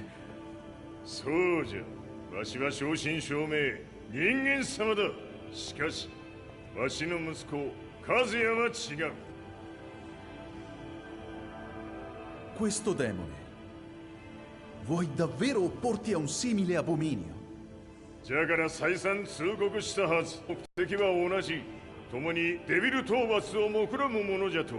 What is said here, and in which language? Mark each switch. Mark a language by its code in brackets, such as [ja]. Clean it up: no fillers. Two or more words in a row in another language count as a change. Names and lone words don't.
[ja] そうじゃ。わしは正真正銘人間様だ。しかしわしの息子和也は違う。 [it] Questo demone, vuoi davvero opporti a un simile abominio? [ja] じゃから再三通告したはず。目的は同じ。共にデビル討伐を目論むものじゃと。